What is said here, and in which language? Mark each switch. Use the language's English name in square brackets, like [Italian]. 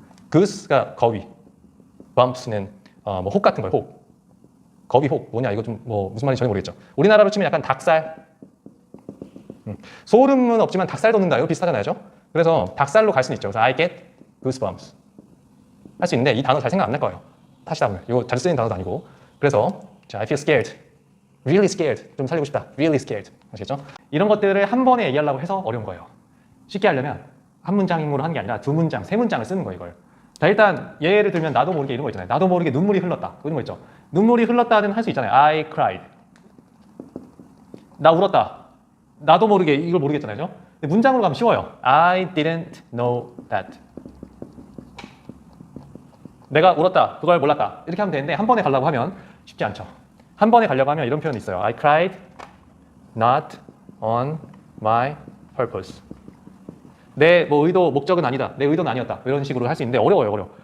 [Korean] goose가 거위, bumps는 뭐 혹 같은 거예요. 혹. 거위 혹 뭐냐, 이거 좀 뭐 무슨 말인지 전혀 모르겠죠. 우리나라로 치면 약간 닭살. 소름은 없지만 닭살 돋는다, 이거 비슷하잖아요. 그래서 닭살로 갈 수는 있죠. 그래서 [English] I get goosebumps [Korean] 할 수 있는데 이 단어 잘 생각 안 날 거예요. 하시다 보면 이거 잘 쓰이는 단어도 아니고. 그래서 자, [English] I feel scared, really scared. [Korean] 좀 살리고 싶다, [English] really scared. [Korean] 아시겠죠? 이런 것들을 한 번에 얘기하려고 해서 어려운 거예요. 쉽게 하려면 한 문장으로 하는 게 아니라 두 문장, 세 문장을 쓰는 거예요, 이걸. 자, 일단 예를 들면 나도 모르게 이런 거 있잖아요. 나도 모르게 눈물이 흘렀다. 이런 거 있죠. 눈물이 흘렀다는 할 수 있잖아요. [English] I cried. [Korean] 나 울었다. 나도 모르게 이걸 모르겠잖아요. 근데 문장으로 가면 쉬워요. [English] I didn't know that. [Korean] 내가 울었다. 그걸 몰랐다. 이렇게 하면 되는데 한 번에 가려고 하면 쉽지 않죠. 한 번에 가려고 하면 이런 표현이 있어요. [English] I cried not on my purpose. [Korean] 내 뭐 의도, 목적은 아니다. 내 의도는 아니었다. 이런 식으로 할 수 있는데 어려워요, 어려워.